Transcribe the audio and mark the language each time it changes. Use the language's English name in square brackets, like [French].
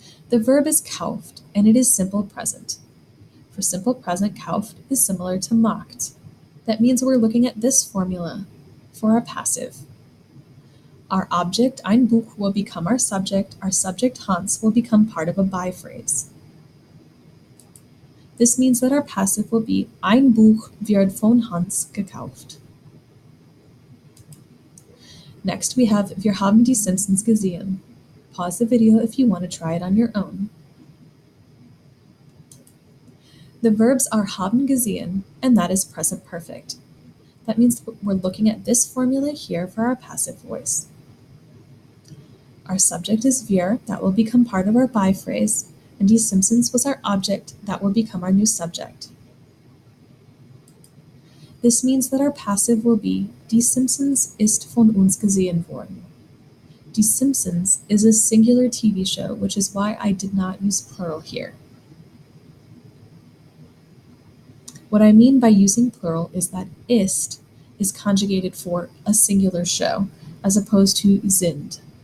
[English] The verb is kauft, and it is simple present. For simple present, kauft is similar to macht. That means we're looking at this formula for our passive. Our object, ein Buch, will become our subject Hans will become part of a by phrase. This means that our passive will be [German] ein Buch wird von Hans gekauft. [English] Next we have [German] Wir haben die Simpsons gesehen. [English] Pause the video if you want to try it on your own. The verbs are haben gesehen, and that is present perfect. That means we're looking at this formula here for our passive voice. Our subject is wir, that will become part of our by phrase, and die Simpsons was our object, that will become our new subject. This means that our passive will be [German] Die Simpsons ist von uns gesehen worden. [English] Die Simpsons is a singular TV show, which is why I did not use plural here. What I mean by using plural is that ist is conjugated for a singular show, as opposed to sind.